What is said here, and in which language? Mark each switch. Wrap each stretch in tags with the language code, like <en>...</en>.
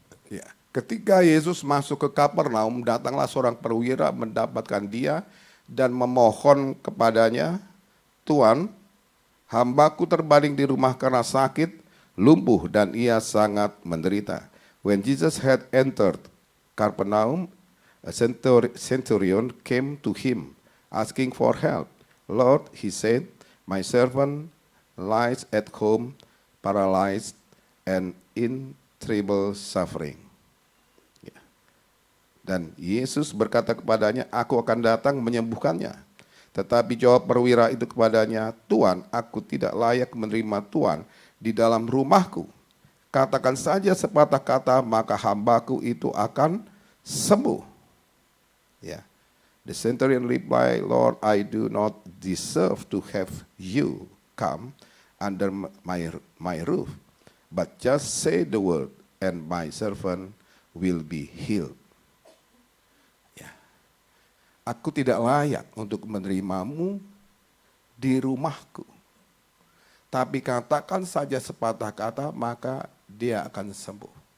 <id>Ya, ketika Yesus masuk ke Kapernaum, datanglah seorang perwira mendapatkan dia dan memohon kepadanya, "Tuan, hambaku terbaring di rumah karena sakit, lumpuh dan ia sangat menderita."</id> <en>When Jesus had entered Capernaum, a centurion came to him asking for help. "Lord," he said, "my servant lies at home, paralyzed and in terrible suffering."</en> <id>Dan Yesus berkata kepadanya, "Aku akan datang menyembuhkannya." Tetapi jawab perwira itu kepadanya, "Tuan, aku tidak layak menerima Tuan di dalam rumahku. Katakan saja sepatah kata, maka hambaku itu akan sembuh." Ya.</id> <en>The centurion replied, "Lord, I do not deserve to have you come under my roof, but just say the word, and my servant will be healed."</en> <id>Ya. Aku tidak layak untuk menerimamu di rumahku. Tapi katakan saja sepatah kata, maka dia akan sembuh.</id>